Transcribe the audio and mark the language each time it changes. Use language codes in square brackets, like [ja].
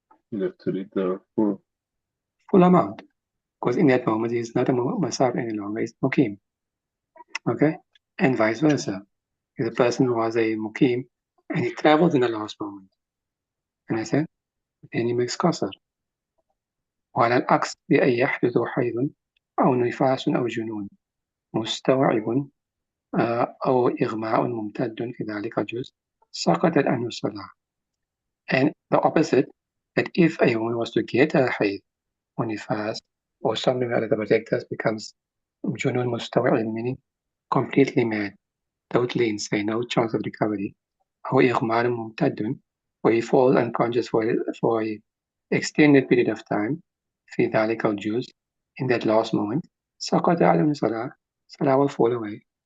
[en] You have to read the full amount. Because in that moment, he's not a musafir any longer, he's mukim. Okay? And vice versa. If the person was a mukim and he traveled in the last moment, and I said, then he makes qasr. [ar] وعلى العكس بأن يحدث حيض أو نفاس أو جنون مستوعب أو إغماء ممتد في ذلك الجزء سقطت عنه الصلاة. [en] And the opposite, that if a woman was to get a hayd or nifas or something that the projectors becomes junun mustawa'il, meaning completely mad, totally insane, no chance of recovery, or إغماء ممتد, where he falls unconscious for an extended period of time, [ar] في ذلك الجزء, [en] in that last moment, [ar] سقط عنه الصلاة, [en] salah will fall away.